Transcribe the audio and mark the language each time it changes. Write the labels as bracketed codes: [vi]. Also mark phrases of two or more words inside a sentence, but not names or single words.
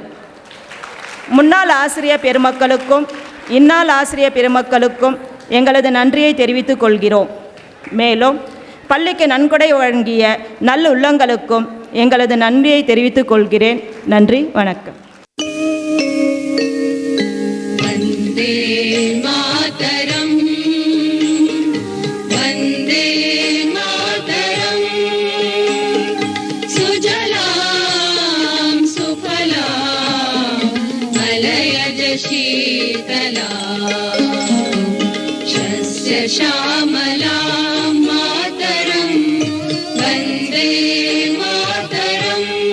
[ta] முன்னாள் ஆசிரியர் பெருமக்களுக்கும் இந்நாள் ஆசிரியர் பெருமக்களுக்கும் எங்களது நன்றியை தெரிவித்துக் கொள்கிறோம். மேலும் பள்ளிக்கு நன்கொடை வழங்கிய நல்லுள்ளங்களுக்கும் எங்களது நன்றியை தெரிவித்துக் கொள்கிறேன். நன்றி, வணக்கம். [sa] वन्दे मातरम् वन्दे मातरम् सुजलां सुफलां मलयज शीतलां शस्य श्यामलां मातरं वन्दे मातरम्